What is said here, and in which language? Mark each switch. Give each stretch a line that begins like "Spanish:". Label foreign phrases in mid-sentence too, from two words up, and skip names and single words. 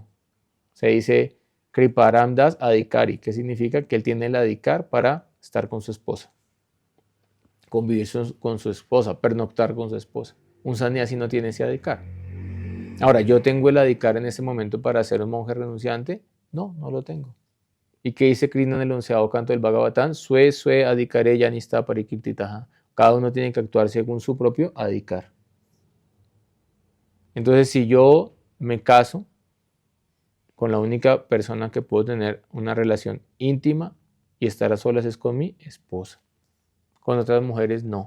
Spanish: Se dice Kriparam Das adhikari, que significa que él tiene la adhikar para estar con su esposa, convivir con su esposa, pernoctar con su esposa. Un sannyasi no tiene ese adhikar. Ahora, ¿yo tengo el adhikar en ese momento para ser un monje renunciante? No, no lo tengo. ¿Y qué dice Krishna en el 11º canto del Bhagavatam?
Sanskrit: स्वे अधिकारे यनिष्ठा परिकीर्तितः.
Spanish: Cada uno tiene que actuar según su propio adhikar. Entonces, si yo me caso con la única persona que puedo tener una relación íntima y estar a solas es con mi esposa. Con otras mujeres no.